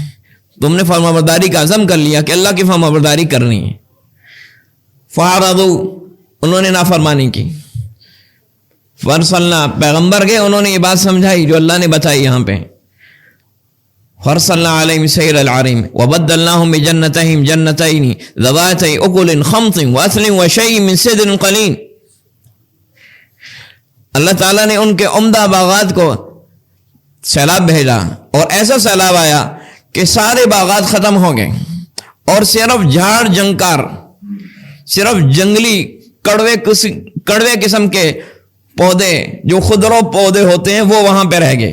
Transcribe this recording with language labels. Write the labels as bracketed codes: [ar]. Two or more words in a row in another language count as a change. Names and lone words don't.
[ur] تم نے فرمانبرداری کا عزم کر لیا کہ اللہ کی فرمانبرداری کرنی ہے. فاعرضوا، انہوں نے نافرمانی کی. فرسلنا، پیغمبر گئے، انہوں نے یہ بات سمجھائی جو اللہ نے بتائی یہاں پہ. [ar] فرسلنا علیہم سیل العریم وبدلناہم بجنتہم جنتین ذواتی اکل خمط واثل وشیء من سدر قلیل. [ur] اللہ تعالیٰ نے ان کے عمدہ باغات کو سیلاب بھیجا، اور ایسا سیلاب آیا کہ سارے باغات ختم ہو گئے، اور صرف جھاڑ جنکار، صرف جنگلی کڑوے قسم کے پودے جو خضرو پودے ہوتے ہیں وہ وہاں پہ رہ گئے.